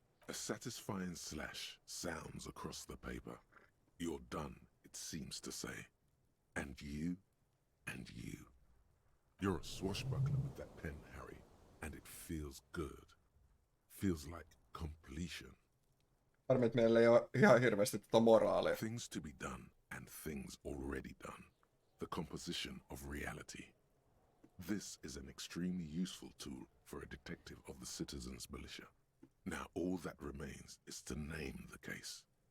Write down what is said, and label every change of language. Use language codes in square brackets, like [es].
[en] A satisfying slash sounds across the paper. You're done, it seems to say. And you, and you. You're a swashbuckler with that pen, Harry, and it feels good. Feels like completion. [fi] Harmi, että meillä ei ole ihan hirveästi moraalia. [en] Things to be done and things already done. The composition of reality. This is an extremely useful tool for a detective of the Citizens Militia. Now all that remains is to name the case.